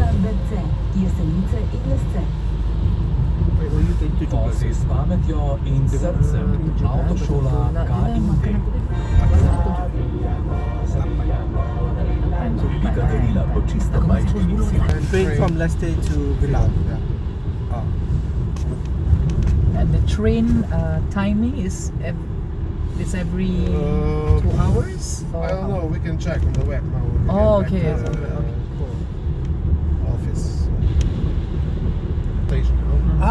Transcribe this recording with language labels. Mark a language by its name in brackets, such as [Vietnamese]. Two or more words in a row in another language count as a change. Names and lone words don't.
[Slovenian] Bled C, Jesenice in Lesce. Si s pametjo in srcem avtošola KID. Bi ga delila po čisto majhnici. [English] Train from Leicester to Villa. Oh. And the train timing is every 2 hours? Or I don't know, we can check on the web now. We Oh, can okay. check Okay, the cool. office station, you know?